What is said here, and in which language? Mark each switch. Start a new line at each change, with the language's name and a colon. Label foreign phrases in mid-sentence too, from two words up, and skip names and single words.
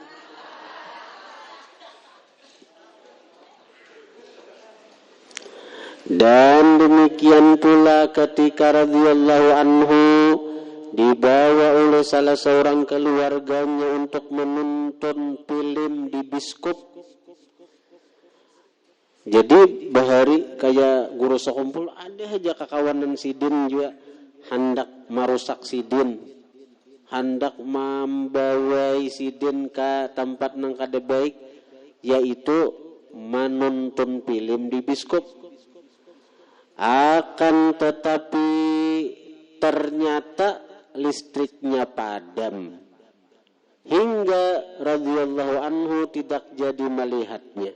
Indonesian: Dan demikian pula ketika
Arabic: رضي الله عنه
Indonesian: dibawa oleh salah seorang keluarganya untuk menonton film di bioskop.
Banjar: Jadi bahari kayak guru sakumpul ada aja kakawanan sidin juga hendak merusak sidin, hendak membawai sidin ke tempat nang kada baik, yaitu menonton film di bioskop.
Indonesian: Akan tetapi ternyata listriknya padam hingga
Arabic: رضي الله عنه
Indonesian: tidak jadi melihatnya.